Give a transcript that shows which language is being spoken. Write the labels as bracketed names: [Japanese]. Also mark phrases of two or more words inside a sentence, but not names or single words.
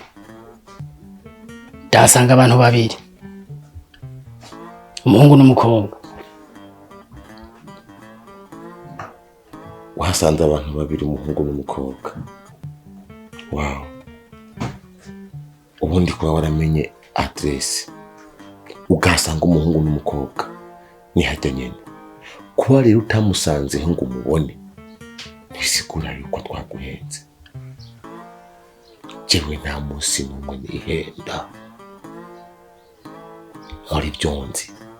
[Rundi] Dasanga abantu babiri. Umuhungu n'umukobwa. Wasanze abantu babiri, umuhungu n'umukobwa. Wow. Ubundi kuba waramenye address ugasanga umuhungu n'umukobwa ni hajya nyene. Kuba rero utamusanze ngo umubone ntisigura yuko twaguhenze. Jewe nta munsi n'umwe nihenda muri byonzi.